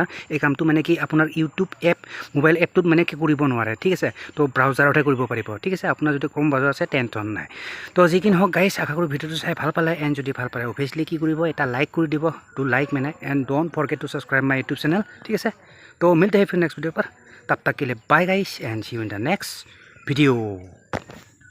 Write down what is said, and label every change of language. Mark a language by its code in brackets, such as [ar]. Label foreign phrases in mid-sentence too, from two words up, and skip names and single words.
[as] এই কামটো মানে কি আপোনাৰ ইউটিউব [en] app mobile app [as] মানে কি কৰিব নোৱাৰে ঠিক আছে তো ব্ৰাউজাৰতহে কৰিব পাৰিব ঠিক আছে আপোনাৰ যদি কম বাজেট আছে টেনশ্যন নাই তো যি কি নহওক গাইছ আশা কৰোঁ ভিডিঅ'টো চাই ভাল পালে এণ্ড যদি ভাল পালে অভিয়াছলি কি কৰিব এটা লাইক কৰি দিব [en] to like [as] মানে [en] and don't forget to subscribe my YouTube channel [as] ঠিক আছে তো [hi] मिलते हैं फिर [en] next video [hi] पर तब तक के लिए [en] bye guys and see you in the next video